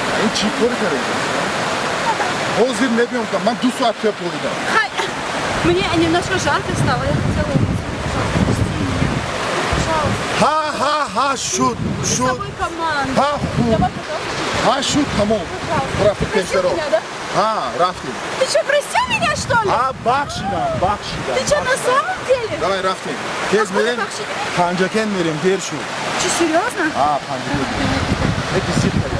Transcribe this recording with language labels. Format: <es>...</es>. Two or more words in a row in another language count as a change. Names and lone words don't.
<tg>чӣ кор кардем? Ҳозир мебиём ка ман 2 соат пӯридам.</tg> <ru>Мне немножко жарко стало, я хотела Ха,</ru> <tg>шуд.</tg> <ru>команду.</ru> <tg>Ха, шуд, тамом. Рафтем пешаро. Рафтем.</tg> <ru>Ты что, простил меня, что ли?</ru> <tg>Бахшидам.</tg> <ru>Ты что, на самом деле? Давай,</ru> <tg>рафтем. Тез мерем. Панҷакен мерем, дер шуд.</tg> <ru>Что, серьезно?</ru> <tg>Панҷакен. Эки сир кардем.</tg>